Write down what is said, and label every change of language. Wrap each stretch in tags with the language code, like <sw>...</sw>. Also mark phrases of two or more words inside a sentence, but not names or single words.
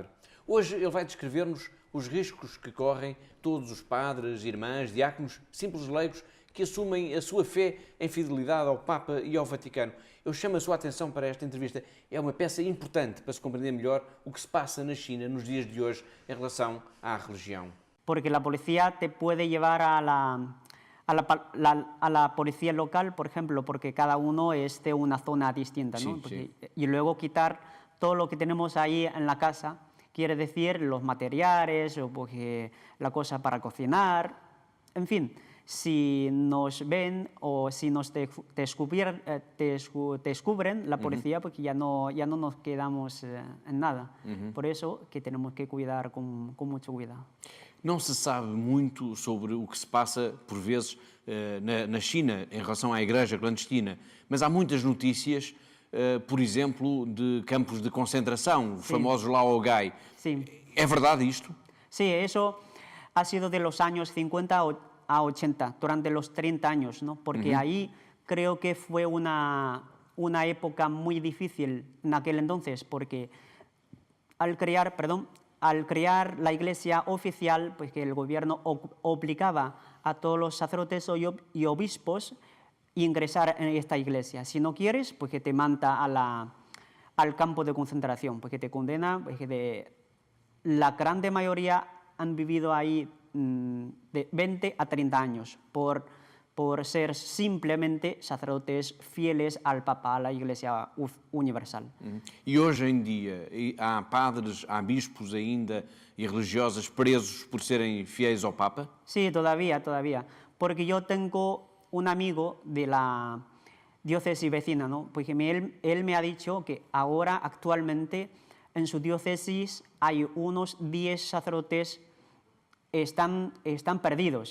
<pt>Hoje ele vai descrever-nos os riscos que correm todos os padres, irmãs, diáconos, simples leigos que assumem a sua fé em fidelidade ao Papa e ao Vaticano. Eu chamo a sua atenção para esta entrevista. É uma peça importante para se compreender melhor o que se passa na China nos dias de hoje em relação à religião. Porque a polícia te pode levar</pt> <es>a la policía local, por ejemplo, porque cada uno es de una zona distinta, ¿no? Sí. Y luego quitar todo lo que tenemos ahí en la casa, quiere decir los materiales, o porque la cosa para cocinar, en fin, si nos ven o si nos descubren la policía, porque ya no nos quedamos en nada. Por eso que tenemos que cuidar con mucho cuidado.</es> <pt>Não se sabe muito sobre o que se passa, por vezes, na China em relação à igreja clandestina, mas há muitas notícias, por exemplo, de campos de concentração, os famosos Laogai.</pt> <es>Sí.</es> <pt>É verdade isto?</pt> <es>Sí, eso ha sido de los años 50 a 80, durante los 30 años, ¿no? Porque ahí creo que fue una época muy difícil en aquel entonces, porque al crear la iglesia oficial, pues que el gobierno obligaba a todos los sacerdotes y obispos ingresar en esta iglesia. Si no quieres, pues que te manda al campo de concentración, pues que te condena, pues que la grande mayoría han vivido ahí de 20 a 30 años por ser simplemente sacerdotes fieles al Papa, a la Iglesia Universal.</es> <pt>E hoje em dia há padres, há bispos ainda e religiosas presos por serem fiéis ao Papa?</pt> <es>Sí, todavía, porque yo tengo un amigo de la diócesis vecina, ¿no? Porque él me ha dicho que ahora actualmente en su diócesis hay unos 10 sacerdotes están perdidos.</es>